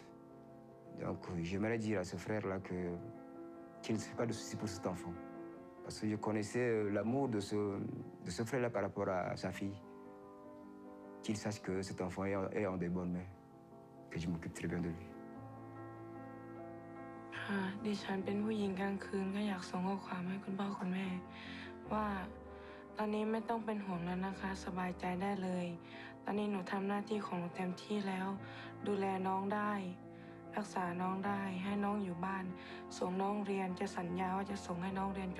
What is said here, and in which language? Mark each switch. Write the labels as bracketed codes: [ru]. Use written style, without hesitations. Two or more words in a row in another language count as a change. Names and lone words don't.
[fr] Donc j'aimerais dire à ce frère-là qu'il ne se fait pas de soucis pour cet enfant. Parce que je connaissais l'amour de ce frère-là par rapport à sa fille. qu'il sache que cet enfant est en des bonnes mains, que je m'occupe très bien de lui. [th] ค่ะดิฉันเป็นผู้หญิงกลางคืนก็อยากส่งข้อความให้คุณพ่อคุณแม่ว่าตอนนี้ไม่ต้องเป็นห่วงแล้วนะคะสบายใจได้เลยตอนนี้หนูทำหน้าที่ของหนูเต็ มที่แล้วดูแลน้องได้รักษาน้องได้ให้น้องอยู่บ้านส่งน้องเรียนจะสัญญาว่าจะส่งให้น้องเรียนจ